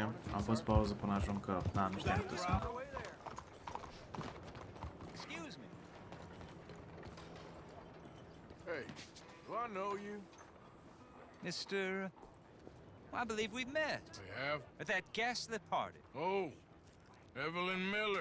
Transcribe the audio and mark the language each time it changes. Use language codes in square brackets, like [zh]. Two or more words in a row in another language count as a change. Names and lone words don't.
[ro] Am fost pauză până ajung că... Na, nu știam cât să mă. [en] Excuse me. Hey, do I know you? Mr. I believe we've met. We have? At that ghastly party. Oh, Evelyn Miller.